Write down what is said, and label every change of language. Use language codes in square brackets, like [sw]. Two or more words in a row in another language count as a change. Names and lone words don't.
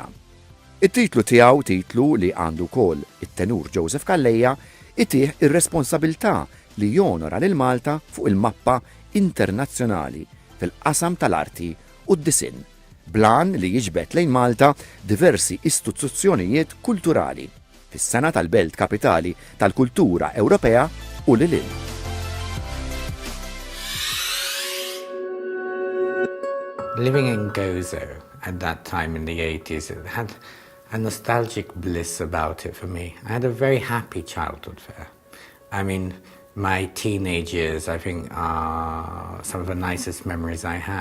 [mt] It-titlu tiegħu titlu li għandu wkoll it-tenur Joseph Calleja itih ir-responsabilità li jonora lil Malta fuq il-mappa internazzjonali fil-qasam tal-arti u d-disinn, blan li jiġbed lejn Malta diversi istituzzjonijiet kulturali fis-sena tal-Belt Kapitali tal-Kultura Ewropea u lil hinn. [en] Living in Gozo at that time in the 80s, it had a nostalgic bliss about it for me. I had a very happy childhood there. I mean, my teenage years, I think, are some of the nicest memories I had.